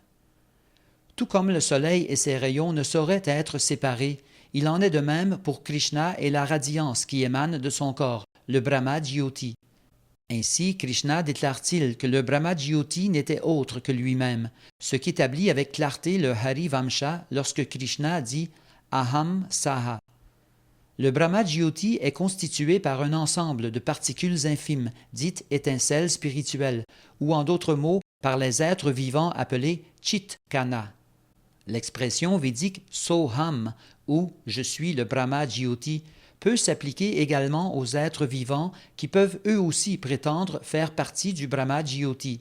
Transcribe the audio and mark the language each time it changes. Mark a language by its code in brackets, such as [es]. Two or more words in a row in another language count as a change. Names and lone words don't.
[fr] Tout comme le soleil et ses rayons ne sauraient être séparés, il en est de même pour Krishna et la radiance qui émane de son corps, le Brahma-jyoti. Ainsi, Krishna déclare-t-il que le Brahma-jyoti n'était autre que lui-même, ce qu'établit avec clarté le Hari-Vamsha lorsque Krishna dit « [sa] अहं सः ». [fr] Le Brahma-jyoti est constitué par un ensemble de particules infimes, dites étincelles spirituelles, ou en d'autres mots, par les êtres vivants appelés Chitkana. L'expression védique « Soham » ou « Je suis le Brahma-jyoti » peut s'appliquer également aux êtres vivants qui peuvent eux aussi prétendre faire partie du Brahma-jyoti.